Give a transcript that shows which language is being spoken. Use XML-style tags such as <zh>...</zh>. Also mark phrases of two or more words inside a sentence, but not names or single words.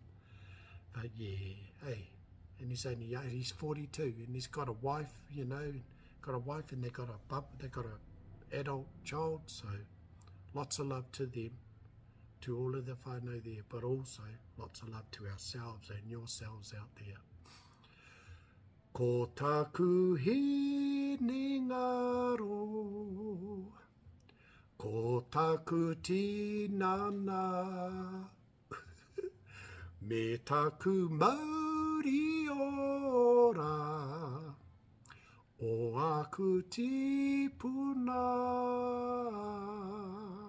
<en>But yeah, hey, and he's only young, he's 42, and he's got a wife, you know, and they got a adult child, so lots of love to them, to all of the whānau there, but also lots of love to ourselves and yourselves out there.</en> <mi>Ko taku Hinengaro, ko taku Tinana, me taku Māori ora, o aku tipuna.</mi>